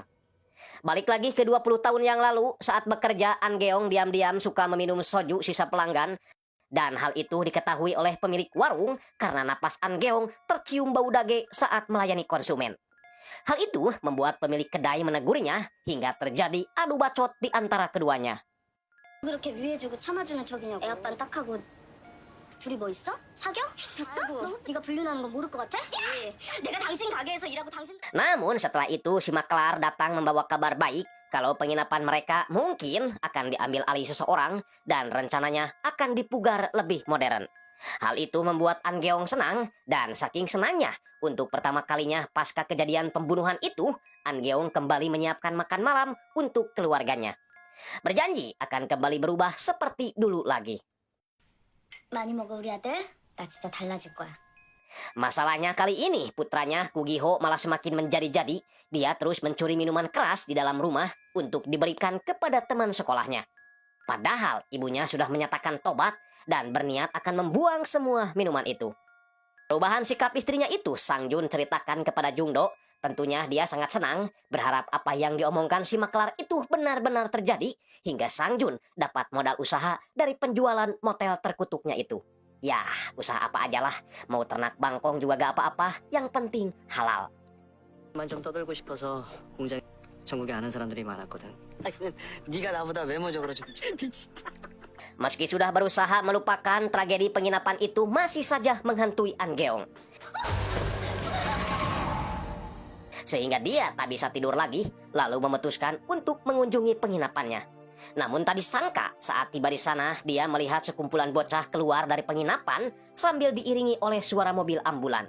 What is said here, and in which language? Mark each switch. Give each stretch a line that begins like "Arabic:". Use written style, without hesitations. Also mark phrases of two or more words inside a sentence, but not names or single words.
Indonesian: Balik lagi ke 20 tahun yang lalu, saat bekerja, An Geong diam-diam suka meminum soju sisa pelanggan. Dan hal itu diketahui oleh pemilik warung karena napas An Geong tercium bau dage saat melayani konsumen. Hal itu membuat pemilik kedai menegurnya hingga terjadi adu bacot di antara keduanya.
Korean: 그렇게 위해주고 참아주는 척이냐고. 애 아빠는 딱하고 둘이 뭐 있어? 사겨? 미쳤어? 너? 네가 불륜하는 거 모를 것 같아? 야! 내가 당신 가게에서 일하고 당신...
Indonesian: Namun setelah itu si Maklar datang membawa kabar baik kalau penginapan mereka mungkin akan diambil alih seseorang dan rencananya akan dipugar lebih modern. Hal itu membuat An Geong senang dan saking senangnya untuk pertama kalinya pasca kejadian pembunuhan itu, An Geong kembali menyiapkan makan malam untuk keluarganya. Berjanji akan kembali berubah seperti dulu lagi.
Korean: 많이 먹어 우리 아들. 나 진짜 달라질 거야.
Indonesian: Masalahnya kali ini putranya Kugiho malah semakin menjadi-jadi. Dia terus mencuri minuman keras di dalam rumah untuk diberikan kepada teman sekolahnya. Padahal ibunya sudah menyatakan tobat dan berniat akan membuang semua minuman itu. Perubahan sikap istrinya itu Sang Jun ceritakan kepada Jungdo. Tentunya dia sangat senang, berharap apa yang diomongkan si Maklar itu benar-benar terjadi hingga Sang Jun dapat modal usaha dari penjualan motel terkutuknya itu. Ya, usaha apa aja lah. Mau ternak bangkong juga gak apa-apa. Yang penting halal.
Korean: 만 좀 떠들고 싶어서 공장 전국에 아는 사람들이 많았거든. 네가 나보다 외모적으로 좀
Indonesian: Meski sudah berusaha melupakan tragedi penginapan itu, masih saja menghantui An Geong. Sehingga dia tak bisa tidur lagi, lalu memutuskan untuk mengunjungi penginapannya. Namun tak disangka saat tiba di sana, dia melihat sekumpulan bocah keluar dari penginapan sambil diiringi oleh suara mobil ambulan.